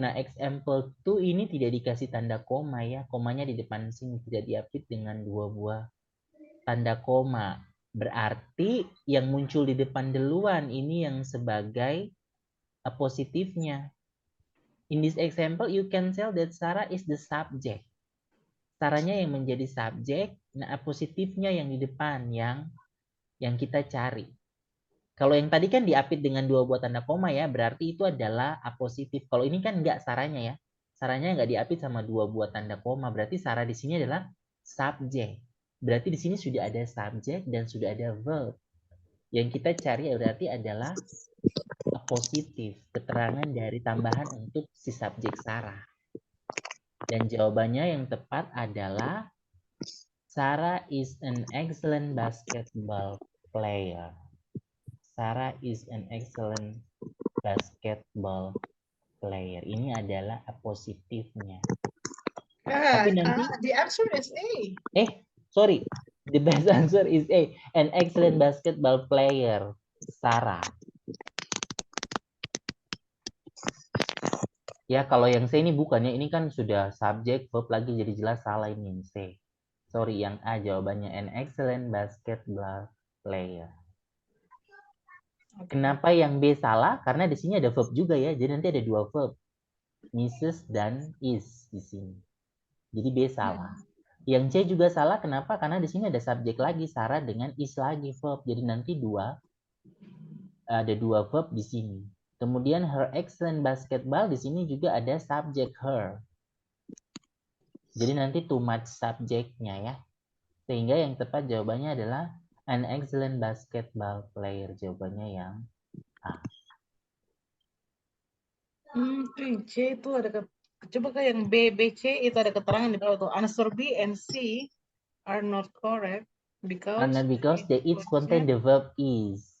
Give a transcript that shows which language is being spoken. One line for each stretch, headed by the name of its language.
Indonesian: Nah, example 2 ini tidak dikasih tanda koma ya. Komanya di depan sini tidak diapit dengan 2 buah tanda koma. Berarti yang muncul di depan duluan ini yang sebagai positifnya.
English: In this example, you can tell that Sarah is the subject.
Indonesian: Sarahnya yang menjadi subjek, nah positifnya yang di depan yang kita cari. Kalau yang tadi kan diapit dengan 2 buah tanda koma ya, berarti itu adalah apositif. Kalau ini kan enggak Sarahnya ya. Sarahnya enggak diapit sama 2 buah tanda koma, berarti Sarah di sini adalah subjek. Berarti di sini sudah ada subjek dan sudah ada verb. Yang kita cari berarti adalah positif, keterangan dari tambahan untuk si subjek Sarah.
English: Dan jawabannya yang tepat adalah Sarah is an excellent basketball player. Sarah is an excellent basketball player.
Indonesian: Ini adalah positifnya. Tapi nanti
English: The answer is A. Sorry. The best answer is A. An excellent basketball player. Sarah.
Indonesian: Ya, kalau yang C ini bukannya, ini kan sudah subjek, verb lagi, jadi jelas salah ini yang C.
English: Sorry, yang A jawabannya an excellent basketball player.
Indonesian: Kenapa yang B salah? Karena di sini ada verb juga ya, jadi nanti ada 2 verb. Mrs. dan is di sini. Jadi B salah. Yang C juga salah, kenapa? Karena di sini ada subjek lagi, Sarah dengan is lagi verb. Jadi nanti ada 2 verb di sini. Kemudian her excellent basketball di sini juga ada subjek her. Jadi nanti too much subjeknya ya. Sehingga yang tepat jawabannya adalah an excellent basketball player. Jawabannya yang A. C itu ada Coba ke yang B, B, C itu ada keterangan di bawah tuh.
English: Answer B and C are not correct because Because they each contain the verb is.